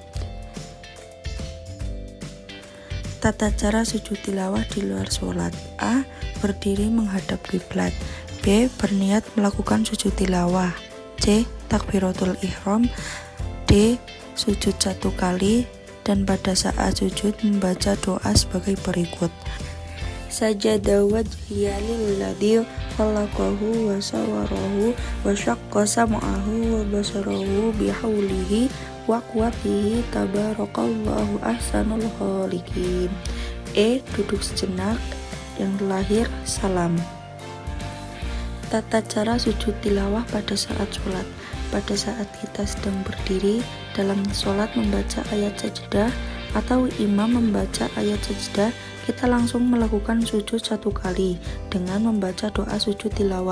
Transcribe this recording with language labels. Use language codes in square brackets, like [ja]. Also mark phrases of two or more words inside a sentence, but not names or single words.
[id] Tata cara sujud tilawah di luar sholat. A. Berdiri menghadap kiblat. B. Berniat melakukan sujud tilawah. C. Takbiratul ihram. D. Sujud 1 kali, dan pada saat sujud membaca doa sebagai berikut. [ar] سجد وجهي للذي خلقه وصوره وشق سمعه وبصره بحوله وقوته تبارك الله أحسن الخالقين. [id] E. Duduk sejenak, yang terakhir salam. Tata cara sujud tilawah pada saat sholat. Pada saat kita sedang berdiri dalam sholat membaca ayat sajadah atau imam membaca ayat sajadah, kita langsung melakukan sujud 1 kali dengan membaca doa sujud tilawah.